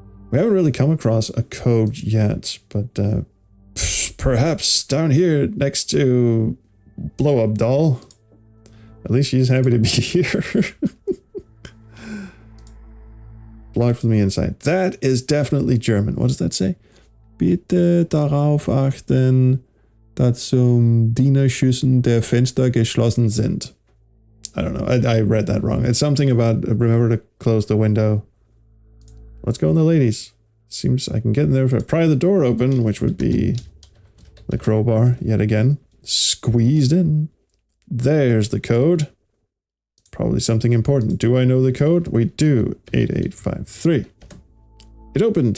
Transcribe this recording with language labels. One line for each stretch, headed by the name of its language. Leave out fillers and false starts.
English: We haven't really come across a code yet, but perhaps down here next to Blow Up Doll. At least she's happy to be here. blocked from the inside. That is definitely German. What does that say?
German: Bitte darauf achten, dass Dienerschüssen der Fenster geschlossen sind.
English: I don't know. I read that wrong. It's something about remember to close the window. Let's go in the ladies. Seems I can get in there if I pry the door open, which would be the crowbar yet again. Squeezed in. There's the code. Probably something important. Do I know the code? We do. 8853. It opened.